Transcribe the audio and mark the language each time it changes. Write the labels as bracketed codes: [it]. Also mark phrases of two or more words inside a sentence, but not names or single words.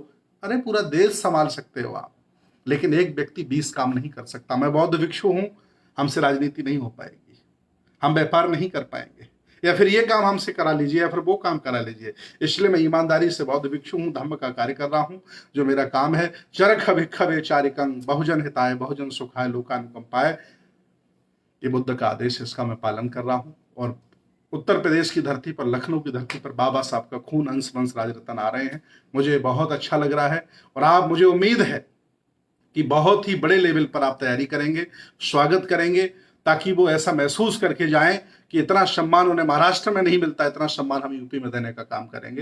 [hi] अरे पूरा देश संभाल सकते हो आप, लेकिन एक व्यक्ति 20 काम नहीं कर सकता। मैं बौद्ध भिक्षु हूं, हमसे राजनीति नहीं हो पाएगी, हम व्यापार नहीं कर पाएंगे, या फिर ये काम हमसे करा लीजिए या फिर वो काम करा लीजिए। इसलिए मैं ईमानदारी से बौद्ध भिक्षु हूं, धर्म का कार्य कर रहा हूं। जो मेरा काम है, [pi] चरख भिक्षवे चारिकं, बहुजन हिताय बहुजन सुखाय लोकानुकंपाय, [hi] ये बुद्ध का आदेश है, इसका मैं पालन कर रहा हूं। और उत्तर प्रदेश की धरती पर, लखनऊ की धरती पर बाबा साहब का खून, अंश वंश राजरतन आ रहे हैं। मुझे बहुत अच्छा लग रहा है और आप, मुझे उम्मीद है कि बहुत ही बड़े लेवल पर आप तैयारी करेंगे, स्वागत करेंगे, ताकि वो ऐसा महसूस करके जाएं कि इतना सम्मान उन्हें महाराष्ट्र में नहीं मिलता, इतना सम्मान हम यूपी में देने का काम करेंगे।